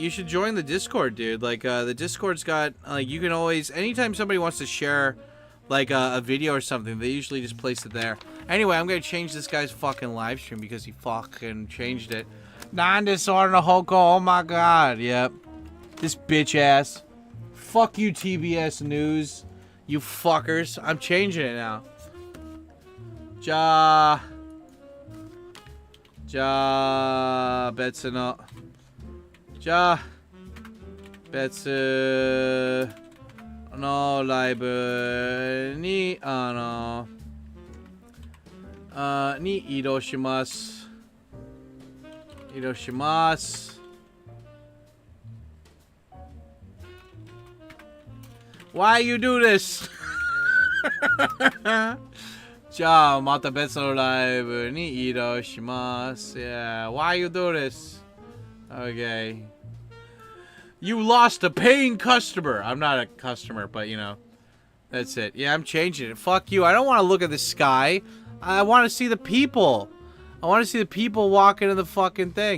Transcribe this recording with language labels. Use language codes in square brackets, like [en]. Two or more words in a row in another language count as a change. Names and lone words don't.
[en] You should join the Discord, dude. Like, the Discord's got, like, you can always, anytime somebody wants to share, like, a video or something, they usually just place it there. Anyway, I'm gonna change this guy's fucking live stream because he fucking changed it. Nande Sorna Hoko, oh my god, yep. This bitch ass. Fuck you, TBS News. You fuckers. I'm changing it now. [ja] じゃ別の. じゃ別のライブにに移動します. 移動します. [en] Why you do this? [ja] じゃあまた別のライブに移動します。Yeah, [en] why you do this? Okay. You lost a paying customer. I'm not a customer, but you know, that's it. Yeah, I'm changing it. Fuck you. I don't want to look at the sky. I want to see the people. I want to see the people walking in the fucking thing.